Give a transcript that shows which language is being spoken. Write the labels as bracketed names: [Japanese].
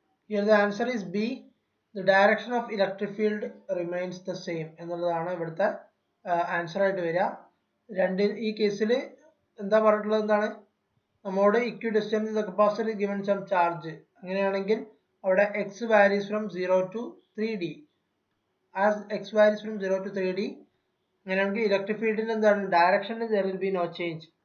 [English] Here the answer is B. The direction of electric field remains the same [Malayalam] എന്നുള്ളതാണ് ഇവിടുത്തെ answer ആയിട്ട് വരിക. ഈ കേസിൽ എന്താ പറഞ്ഞിട്ടുള്ളത്? എന്താണ്? നമ്മോട് equidistant the capacitor given some charge. അങ്ങനെയാണെങ്കിൽ [English] അവിടെ x varies from 0 to 3d. As x varies from 0 to 3d, [Malayalam] അങ്ങനെയാണെങ്കിൽ ഇലക്ട്രിക് ഫീൽഡിന്റെ എന്താണ് ഡയറക്ഷനിൽ [English] there will be no change.